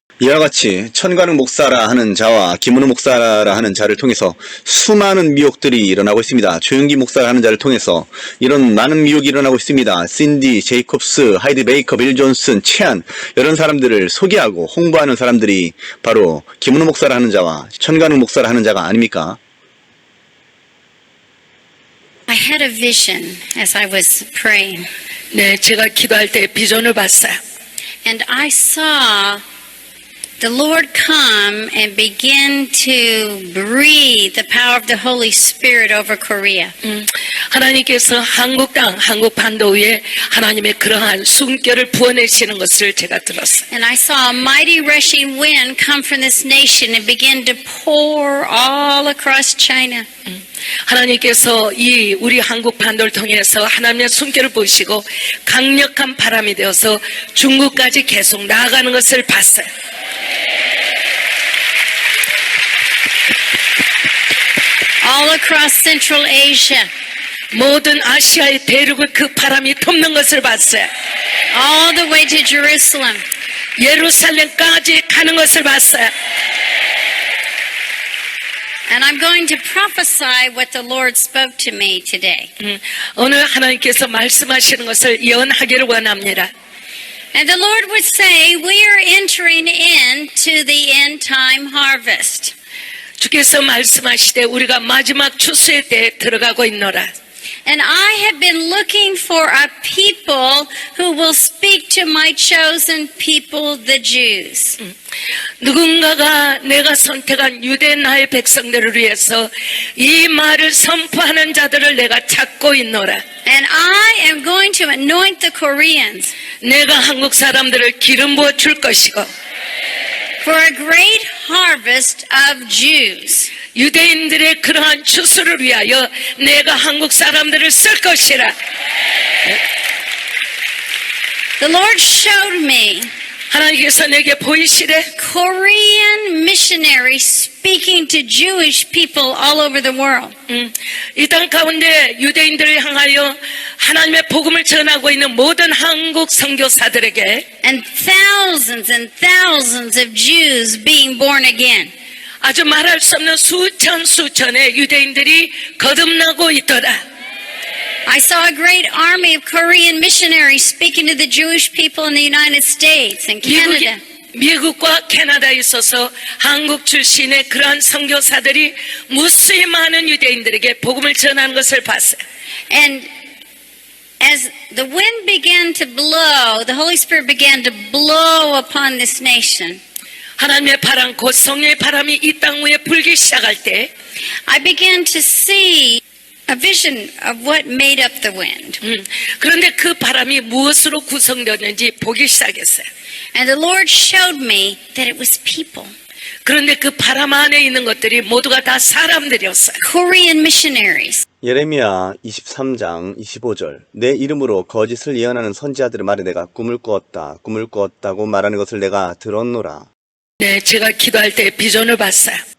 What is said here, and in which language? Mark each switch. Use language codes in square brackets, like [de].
[ko] 이와 같이 천가능 목사라 하는 자와 김은우 목사라 하는 자를 통해서 수많은 미혹들이 일어나고 있습니다. 조윤기 목사라 하는 자를 통해서 이런 많은 미혹이 일어나고 있습니다. 신디 제이콥스, 하이드 베이커, 빌 존슨, 채안 이런 사람들을 소개하고 홍보하는 사람들이 바로 김은우 목사라 하는 자와 천가능 목사라 하는 자가 아닙니까? [en] I had a vision as I was praying. [ko] 네, 제가 기도할 때 비전을 봤어요. [en] And I saw the Lord come and begin to breathe the power of the Holy Spirit over Korea. [ko] 하나님께서 한국 땅, 한국 반도 위에 하나님의 그러한 숨결을 부어내시는 것을 제가 들었어요. [en] And I saw a mighty rushing wind come from this nation and begin to pour all across China. [ko] 하나님께서 이 우리 한국 반도를 통해서 하나님의 숨결을 부으시고 강력한 바람이 되어서 중국까지 계속 나아가는 것을 봤어요. [en] All across Central Asia. [ko] 모든 아시아의 대륙을 그 바람이 덮는 것을 봤어요. [en] All the way to Jerusalem. [ko] 예루살렘까지 가는 것을 봤어요. [en] And I'm going to prophesy what the Lord spoke to me today. [ko] 오늘 하나님께서 말씀하시는 것을 예언하기를 원합니다. [en] And the Lord would say, we are entering into the end time harvest. [ko] 주께서 말씀하시되 우리가 마지막 추수의 때에 들어가고 있노라. [en] And I have been looking for a people who will speak to my chosen people, the Jews. [ko] 누군가가 내가 선택한 유대 나의 백성들을 위해서 이 말을 선포하는 자들을 내가 찾고 있노라. [en] And I am going to anoint the Koreans [ko] 내가 한국 사람들을 기름 부어 줄 것이고 [en] for a great harvest of Jews. [ko] 유대인들의 그러한 추수를 위하여 내가 한국 사람들을 쓸 것이라. [en] The Lord showed me [ko] 하나님께서 내게 보이시되 [en] Korean missionaries speaking to Jewish people all over the world. [ko] 이 땅 가운데 유대인들을 향하여 하나님의 복음을 전하고 있는 모든 한국 선교사들에게 [en] And thousands of Jews being born again. [ko] 아주 말할 수 없는 수천의 유대인들이 거듭나고 있더라. [en] I saw a great army of Korean missionaries speaking to the Jewish people in the United States and Canada. [ko] 미국과 캐나다에 있어서 한국 출신의 그러한 선교사들이 무수히 많은 유대인들에게 복음을 전하는 것을 봤어요. [en] And as the wind began to blow, the Holy Spirit began to blow upon this nation. [ko] 하나님의 바람, 곧 성령의 바람이 이 땅 위에 불기 시작할 때 [en] I began to see a vision of what made up the wind. [ko] 그런데 그 바람이 무엇으로 구성되었는지 보기 시작했어요. [en] And the Lord showed me that it was people. [ko] 그런데 그 바람 안에 있는 것들이 모두가 다 사람들이었어요. [en] Korean missionaries. [ko] 예레미야 23장 25절 내 이름으로 거짓을 예언하는 선지자들의 말에 내가 꿈을 꾸었다고 말하는 것을 내가 들었노라. 네, 제가 기도할 때 비전을 봤어요.